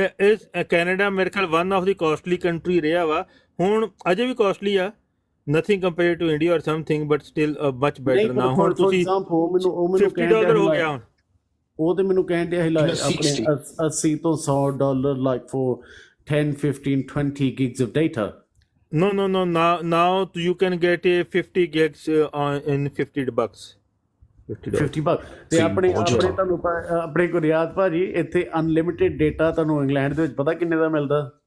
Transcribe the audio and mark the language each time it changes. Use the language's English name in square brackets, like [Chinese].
[Punjabi] ਇਸ ਕੈਨੇਡਾ ਮੇਰੇ ਖਿਆਲ one of ਦੀ costly country ਰਿਹਾ ਵਾ, ਹੁਣ ਅਜੇ ਵੀ ਕਾਸਟਲੀ ਆ, [English] nothing compared to India or something, but still much better now. [Punjabi] ਹੁਣ ਤੁਸੀਂ $50 ਹੋ ਗਿਆ ਹੁਣ, ਉਹ ਤੇ ਮੈਨੂੰ ਕਹਿਣ ਡਿਆ ਸੀ like ਆਪਣੇ 80 ਤੋਂ $100 [English] like for 10 15 20 gigs of data. No, now you can get a 50 gigs in $50. [Punjabi] $50 ਤੇ ਆਪਣੇ ਤੁਹਾਨੂੰ ਆਪਣੇ ਗੁਰਿਆਦ ਭਾਜੀ ਇੱਥੇ ਅਨਲਿਮਿਟਿਡ ਡੇਟਾ ਤੁਹਾਨੂੰ ਇੰਗਲੈਂਡ ਦੇ ਵਿੱਚ ਪਤਾ ਕਿੰਨੇ ਦਾ ਮਿਲਦਾ?